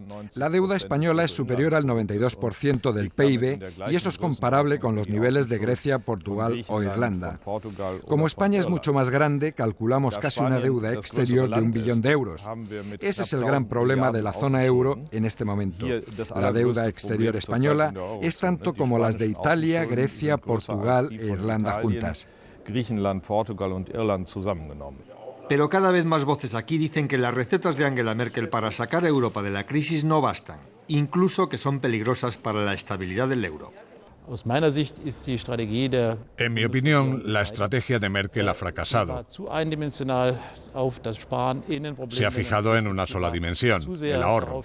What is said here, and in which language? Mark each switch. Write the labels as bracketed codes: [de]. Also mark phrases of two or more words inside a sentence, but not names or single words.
[es] La deuda española es superior al 92% del PIB y eso es comparable con los niveles de Grecia, Portugal o Irlanda. Como España es mucho más grande, calculamos casi una deuda exterior de 1 billón de euros. Ese es el gran problema de la zona euro en este momento. La deuda exterior española es tanto como las de Italia, Grecia, Portugal e Irlanda juntas. [de] Griechenland, Portugal und Irland zusammengenommen. [es] Pero cada vez más voces aquí dicen que las recetas de Angela Merkel para sacar a Europa de la crisis no bastan, incluso que son peligrosas para la estabilidad del euro. En mi opinión, la estrategia de Merkel ha fracasado. Se ha fijado en una sola dimensión, el ahorro.